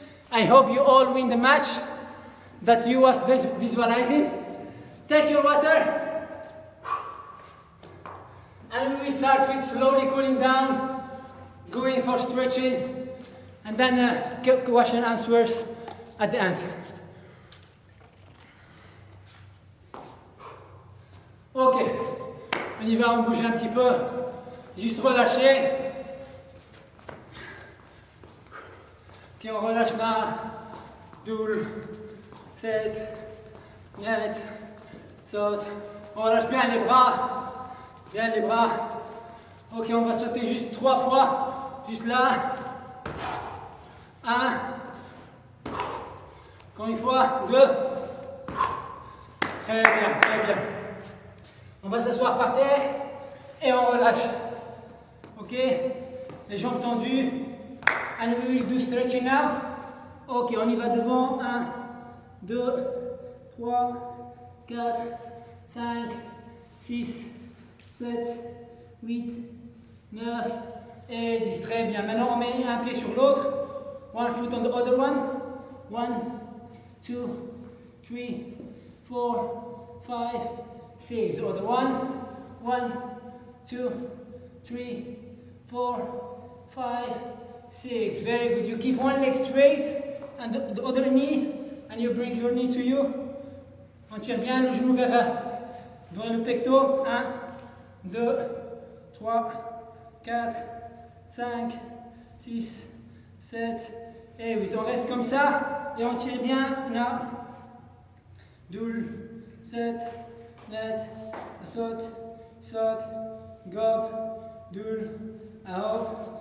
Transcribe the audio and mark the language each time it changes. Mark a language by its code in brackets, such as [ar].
[en] I hope you all win the match that you was visualizing. Take your water. And we will start with slowly cooling down. going for stretching, and then question answers at the end. [fr] Ok, on y va, on bouge un petit peu, juste relâcher. Puis on relâche là, double, 7, net, saute. On relâche bien les bras, bien les bras. Ok, on va sauter juste 3 fois, juste là. 1, encore une fois, 2. Très bien, très bien. On va s'asseoir par terre et on relâche. Ok, les jambes tendues. [en] And we will do stretching now. [fr] Ok, on y va devant. 1, 2, 3, 4, 5, 6, 7, 8, 9 et 10. Très bien. Maintenant, on met un pied sur l'autre. [en] One foot on the other one. 1, 2, 3, 4, 5, 6. The other one. 1, 2, 3, 4, 5, 6. Very good. You keep one leg straight and the other knee, and you bring your knee to you. [fr] On tire bien le genou vers le pecto. 1, 2, 3, 4, 5, 6, 7 et 8. On reste comme ça et on tire bien là. Doul, 7, net, saute, saute, gob, doul, hop.